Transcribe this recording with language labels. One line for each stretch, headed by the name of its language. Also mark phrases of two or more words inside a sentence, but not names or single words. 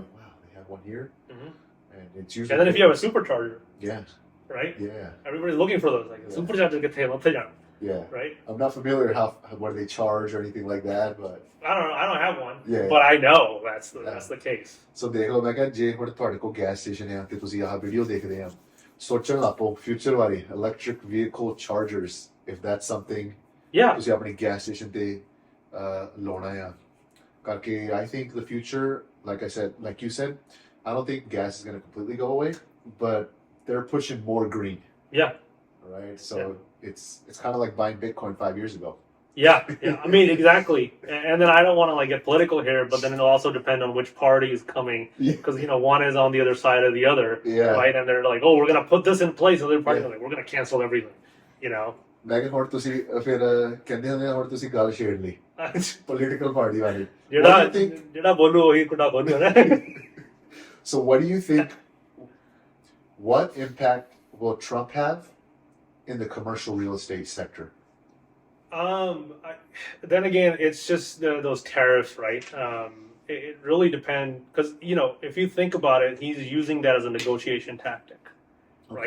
English: I'm like, wow, they have one here. Mm-hmm. And it's usually. And then if you have a supercharger. Yeah. Right. Yeah. Everybody's looking for those. Like supercharger get taken. Yeah. Right. I'm not familiar what they charge or anything like that, but I don't have one. Yeah. But I know that's the case.
Punjabi: So ਦੇਖ ਲਓ ਮੈਂ ਕਿਹਾ ਜੇ ਹੁਣ ਤੁਹਾਡੇ ਕੋਲ ਗੈਸ ਸਟੇਸ਼ਨ ਹੈ ਤੇ ਤੁਸੀਂ ਆਹ ਵੀਡੀਓ ਦੇਖਦੇ ਆ ਸੋਚਣ ਲੱਪੋ ਫਿਊਚਰ ਬਾਰੇ
English: electric vehicle chargers if that's something Yeah.
Punjabi: ਤੁਸੀਂ ਆਪਣੀ ਗੈਸ ਸਟੇਸ਼ਨ ਤੇ ਲਾਉਣਾ ਆ ਕਰਕੇ
English: I think the future like you said I don't think gas is going to completely go away but they're pushing more green. Yeah. Right? So it's kind of like buying Bitcoin 5 years ago. Yeah. I mean, exactly. And then I don't want to like get political here, but then it'll also depend on which party is coming, because one is on the other side of the other, right? And they're like, "Oh, we're gonna put this in place," and the other party is like, "We're gonna cancel everything,"
Punjabi: ਮੈਂ ਕਿਹਾ ਹੁਣ ਤੁਸੀਂ ਫਿਰ ਕਹਿੰਦੇ ਹੁੰਦੇ ਹੁਣ ਤੁਸੀਂ ਗੱਲ ਛੇੜ ਲਈ
English: political party
Punjabi: ਵਾਲੀ ਜਿਹੜਾ ਬੋਲੂ ਉਹੀ ਕੁੜਾ ਬੋਲੂ ਨਾ.
English: So what do you think? What impact will Trump have in the commercial real estate sector? Then again, it's just those tariffs, right? It really depends because if you think about it, he's using that as a negotiation tactic, right?